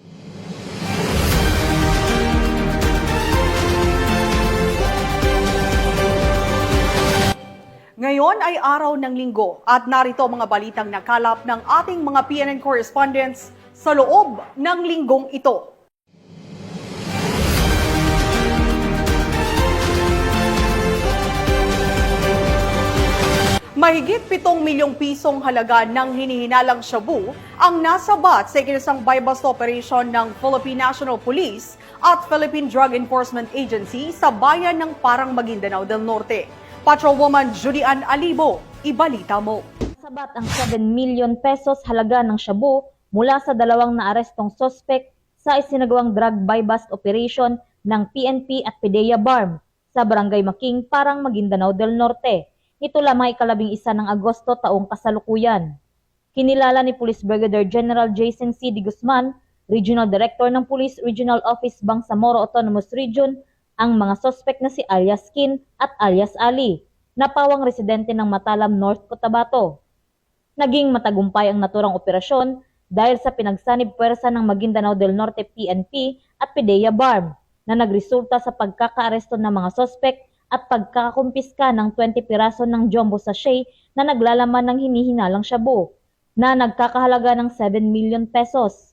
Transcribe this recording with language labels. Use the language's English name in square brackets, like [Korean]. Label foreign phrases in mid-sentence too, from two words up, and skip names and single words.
[Filipino] Ngayon ay araw ng linggo at narito mga balitang nakalap ng ating mga PNN correspondents sa loob ng linggong ito. Mahigit 7 milyong pisong halaga ng hinihinalang shabu ang nasabat sa ikinasang [English] buy-bust operation [Filipino] ng Philippine National Police at Philippine Drug Enforcement Agency sa bayan ng Parang Maguindanao del Norte. Patrolwoman Judy-Ann Alibo, ibalita mo. Sabat ang 7 [English] million pesos [Filipino] halaga ng shabu mula sa dalawang naarestong sospek sa isinagawang [English] drug buy-bust operation [Filipino] ng PNP at PDEA BARM sa Barangay Making, Parang Maguindanao del Norte. Ito lamang ika-11 ng Agosto taong kasalukuyan. Kinilala ni Police Brigadier General Jason C. De Guzman, Regional Director ng Police Regional Office Bangsamoro Autonomous Region, ang mga sospek na si alias Kin at alias Ali, na pawang residente ng Matalam, North Cotabato. Naging matagumpay ang naturang operasyon dahil sa pinagsanib puwersa ng Maguindanao del Norte PNP at PDEA BARM na nagresulta sa pagkakaaresto ng mga sospek at pagkakakumpiska ng 20 piraso ng [English] jumbo sachet [Filipino] na naglalaman ng hinihinalang shabu na nagkakahalaga ng 7 [English] million pesos.